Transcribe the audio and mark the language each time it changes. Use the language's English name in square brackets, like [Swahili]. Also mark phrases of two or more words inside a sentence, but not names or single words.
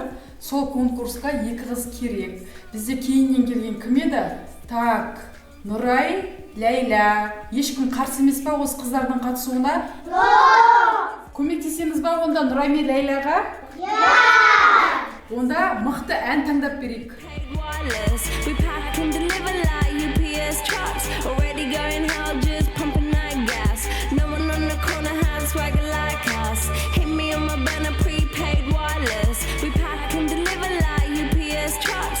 [Kazakh] Сол конкурсқа 2 қыз керек. Бізде кейіннен келген кім еді? Так, Нұрай, Ләйла. Ешкім қарсы емес па осы қыздардың қатысуына? Көмектесеміз ба онда Нұрай мен Ләйлаға? Онда мықты ән таңдап берейік. [English] We pack and deliver like UPS trucks. Already going hard, just pumping that gas. No one on the corner has swagger like us. Hit me on my banner, prepaid wireless. We pack and deliver like UPS trucks.